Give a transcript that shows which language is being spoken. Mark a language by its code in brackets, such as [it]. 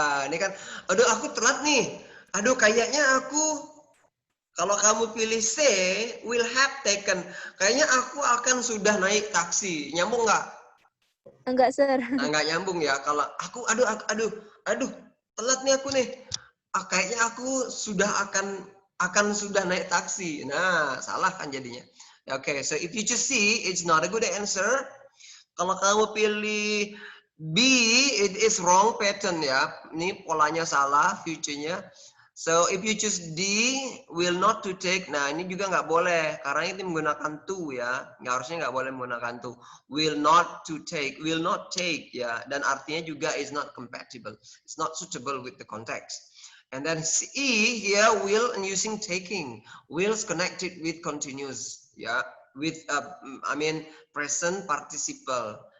[id] Ini kan, aduh aku telat nih. Aduh kayaknya aku, kalau kamu pilih C, [en] will have taken. [id] Kayaknya aku akan sudah naik taksi. Nyambung nggak? Enggak, sir. Nggak nyambung ya. Kalau aku, aduh, telat nih aku nih. Kayaknya aku sudah akan sudah naik taksi. Nah, salah kan jadinya. [en] Oke, so if you choose C, it's not a good answer. [id] Kalau kamu pilih B, [en] it is wrong pattern [id] ya. Ini polanya salah, future-nya. [en] So if you choose D, will not to take. [id] Nah ini juga nggak boleh karena ini menggunakan to ya. Harusnya nggak boleh menggunakan to. [en] Will not to take, will not take ya. [id] Dan artinya juga [en] is not compatible. It's not suitable with the context. And then C here will and using taking. Will's connected with continuous ya. With present participle.